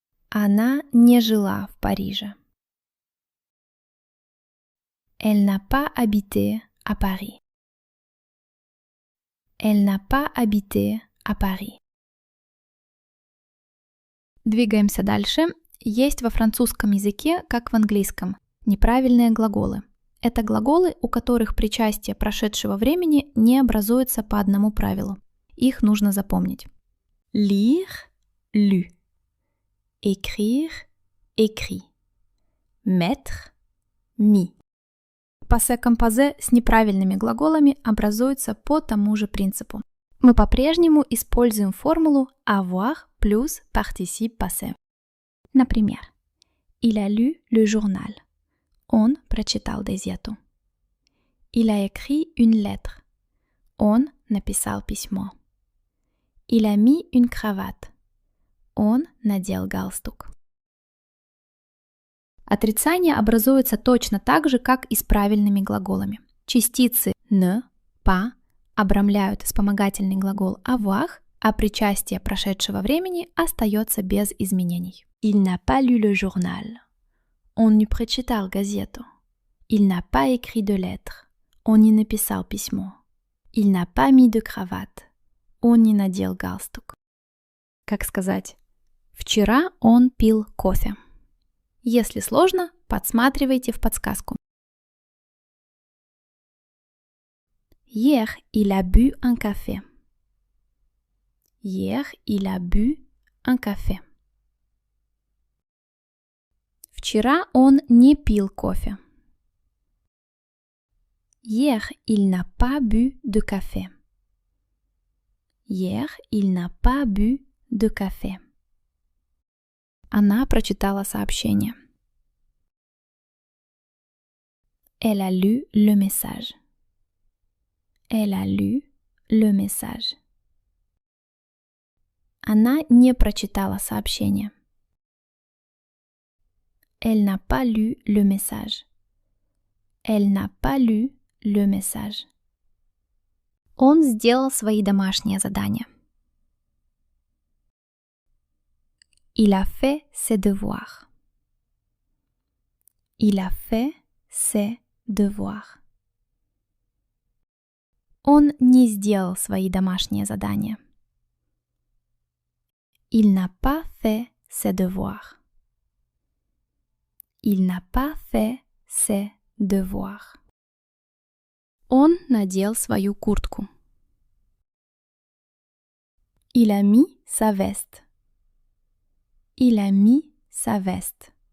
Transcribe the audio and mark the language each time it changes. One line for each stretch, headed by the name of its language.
Russian: Она не жила в Париже.
French: Elle n'a pas habité à Paris. Elle n'a pas habité à Paris.
Russian: Двигаемся дальше. Есть во французском языке, как в английском, неправильные глаголы. Это глаголы, у которых причастие прошедшего времени не образуется по одному правилу. Их нужно запомнить.
French: Lire, lu. Écrire, écrit. Mettre, mis.
Russian: Пассе-композе с неправильными глаголами образуется по тому же принципу. Мы по-прежнему используем формулу avoir плюс participe passé. Например,
French: il a lu le journal.
Russian: Он прочитал газету.
French: Il a écrit une lettre.
Russian: Он написал письмо.
French: Il a mis une cravate.
Russian: Он надел галстук. Отрицание образуется точно так же, как и с правильными глаголами. Частицы ne, pas обрамляют вспомогательный глагол avoir, а причастие прошедшего времени остается без изменений.
French: Il n'a pas lu le journal.
Russian: Он не прочитал газету.
French: Il n'a pas écrit de lettre.
Russian: Он не написал письмо.
French: Il n'a pas mis de cravate.
Russian: Он не надел галстук. Как сказать? Вчера он пил кофе. Если сложно, подсматривайте в подсказку.
French: Hier, il a bu un café. Hier, il a bu un café.
Russian: Вчера он не пил кофе.
French: Hier, il n'a pas bu de café. Hier, il n'a pas bu de café.
Russian: Она прочитала сообщение.
French: Elle a lu le message. Elle a lu le message.
Russian: Она не прочитала сообщение.
French: Elle n'a pas lu le message. Elle n'a pas lu le message.
Russian: Он сделал свои домашние задания.
French: Il a fait ses devoirs. Il a fait ses devoirs.
Russian: Он не сделал свои домашние задания.
French: Il n'a pas fait ses devoirs. Il n'a pas fait ses devoirs.
Russian: Он надел свою куртку.
French: Il a mis sa veste. Il a mis sa veste.